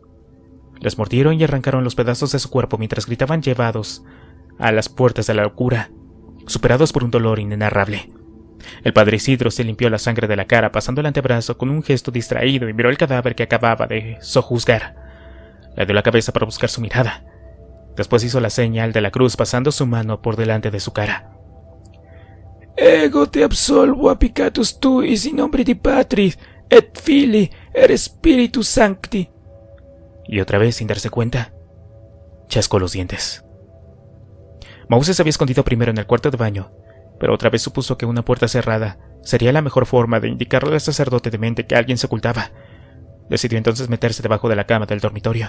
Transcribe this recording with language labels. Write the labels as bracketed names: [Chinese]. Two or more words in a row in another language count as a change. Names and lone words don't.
[Spanish] Les mordieron y arrancaron los pedazos de su cuerpo mientras gritaban llevados a las puertas de la locura, superados por un dolor inenarrable. El padre Isidro se limpió la sangre de la cara pasando el antebrazo con un gesto distraído y miró el cadáver que acababa de sojuzgar. Le dio la cabeza para buscar su mirada. Después hizo la señal de la cruz pasando su mano por delante de su cara. [Latin] «Ego te absolvo applicatus tuis in nombre di Patris et Filii et Spiritus Sancti». [Spanish] Y otra vez, sin darse cuenta, chascó los dientes. Mouse se había escondido primero en el cuarto de baño, pero otra vez supuso que una puerta cerrada sería la mejor forma de indicarle al sacerdote demente que alguien se ocultaba. Decidió entonces meterse debajo de la cama del dormitorio.